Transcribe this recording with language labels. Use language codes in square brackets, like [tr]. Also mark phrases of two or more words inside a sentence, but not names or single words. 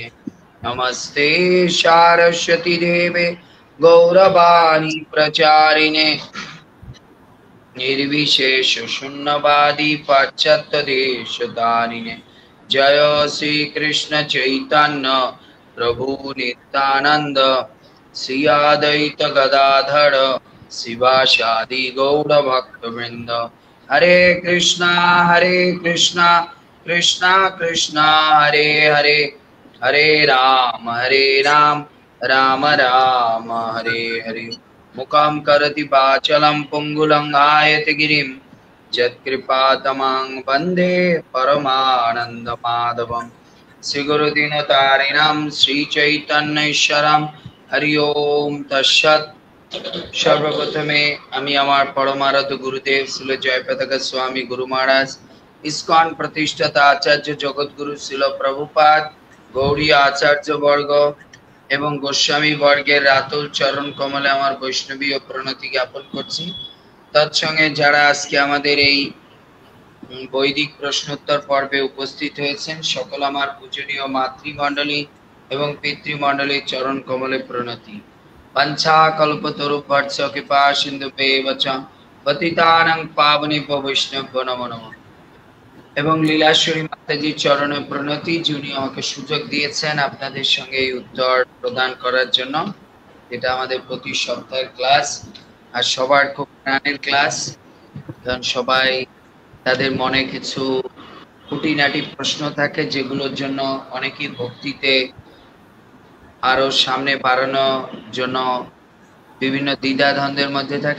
[sa] নমস্তে সারস্বতী দেবে গৌরবাণী প্রচারিণে निर्विशेष शून्यवादी पाश्चात्य देश दारिणे। जय श्री कृष्ण चैतन्य प्रभु नित्यानंद श्री अद्वैत गदाधर शिवासादि गौर भक्त वृंद। हरे कृष्णा कृष्णा कृष्णा हरे हरे, हरे राम राम राम हरे हरे। मुखं करोति वाचालं पुंगुलं आयति गिरिं यत्कृपातमं वन्दे परमानन्दमाधवं। श्रीगुरुदीनतारिणं श्रीचैतन्येश्वरं। हरि ओम तत्सत्। [bn] সর্বপ্রথমে আমি আমার পরমারাধ্য গুরুদেব শ্রীল জয়প্রতাপ স্বামী গুরু মহারাজ, ইস্কন প্রতিষ্ঠাতা আচার্য জগতগুরু শ্রীল প্রভুপাদ, গৌড়ী আচার্য বর্গ এবং গোস্বামী বর্গের রাতুল চরণ কমলে আমার বৈষ্ণবীয় প্রণতি জ্ঞাপন করছি। তৎসঙ্গে যারা আজকে আমাদের এই বৈদিক প্রশ্নোত্তর পর্বে উপস্থিত হয়েছেন সকল আমার পূজনীয় মাতৃমণ্ডলী, এবং পিতৃমণ্ডলীর চরণ কমলে প্রণতি। [sa] पंचाकल्पतरुभ्यश्च कृपा सिन्धुभ्येव च पतितानां पावनेभ्यो वैष्णवेभ्यो नमो नमः। [bn] এবং লীলাশ্বরী মাতাজির চরণে প্রণতি, যিনি আমাকে সুযোগ দিয়েছেন আপনাদের সঙ্গে এই উত্তর প্রদান করার জন্য। এটা আমাদের প্রতি সপ্তাহের ক্লাস, আর সবার খুব প্রাণের ক্লাস, কারণ সবাই তাদের মনে কিছু খুঁটিনাটি প্রশ্ন থাকে, যেগুলোর জন্য অনেকেই ভক্তিতে আরো সামনে বাড়ানোর জন্য বিভিন্ন দ্বিধাদ্বন্দ্বের মধ্যে থাকে।